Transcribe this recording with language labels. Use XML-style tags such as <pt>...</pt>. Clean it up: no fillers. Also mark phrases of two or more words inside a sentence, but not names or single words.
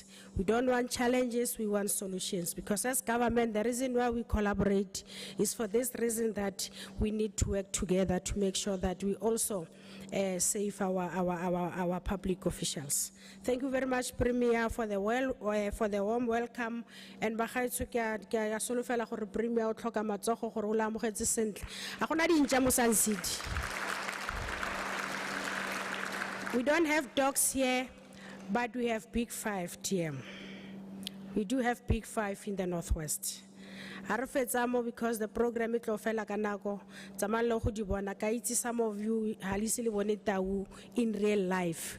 <en>We don't want challenges, we want solutions. Because as government, the reason why we collaborate is for this reason that we need to work together to make sure that we also save our public officials. Thank you very much, Premier, for the warm welcome.</en> <tn>And bagaetsho ke a solofela gore Premier o tlhoka matsogo gore o la amogetse sentle. A gona dintja mo Sun City.</tn> <en>We don't have dogs here, but we have Big Five, TM. We do have Big Five in the Northwest. Because the program is</en> <tn>fela kanako,</tn> <en>some of you in real life.</en>